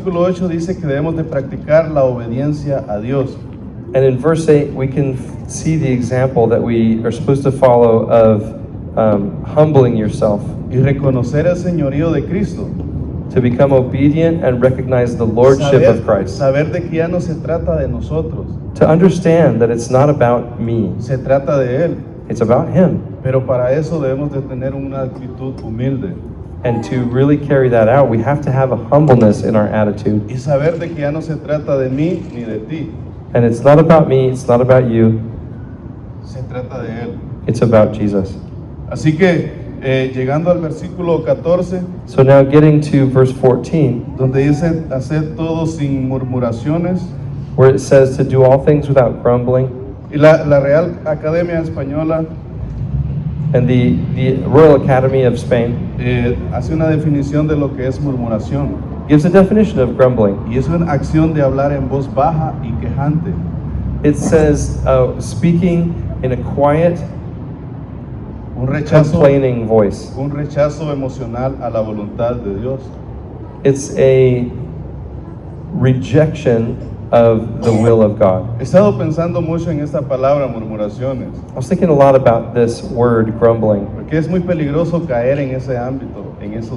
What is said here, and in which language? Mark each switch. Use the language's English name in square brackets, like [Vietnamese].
[Spanish] versículo 8 dice que debemos de practicar la obediencia a Dios. [English] And in verse 8, we can see the example that we are supposed to follow of humbling yourself, [Spanish] Y reconocer el señorío de Cristo. [English] to become obedient and recognize the lordship of Christ. [Spanish] Saber de que ya no se trata de nosotros, [English] To understand that it's not about me, [Spanish] se trata de Él. [English] it's about Him. [Spanish] Pero para eso debemos de tener una actitud humilde. [English] And to really carry that out, we have to have a humbleness in our attitude. [Spanish] Y saber de que ya no se trata de mí ni de ti, [English] And it's not about me, it's not about you, [Spanish] se trata de Él. [English] it's about Jesus. [Spanish] Así que llegando al versículo 14, [English] So now getting to verse 14, [Spanish] donde dice hacer todo sin murmuraciones, [English] where it says to do all things without grumbling, [Spanish] y la Real Academia Española [English] and the Royal Academy of Spain [Spanish] hace una definición de lo que es murmuración. [English] gives a definition of grumbling. [Spanish] Y es una acción de hablar en voz baja y quejante. [English] It says speaking in a quiet, [Spanish] Un rechazo, [English] complaining voice. [Spanish] un rechazo emocional a la voluntad de Dios. [English] It's a rejection of the will of God. [Spanish] He estado pensando mucho en esta palabra murmuraciones, [English] I was thinking a lot about this word grumbling, [Spanish] porque es muy peligroso caer en ese ámbito, en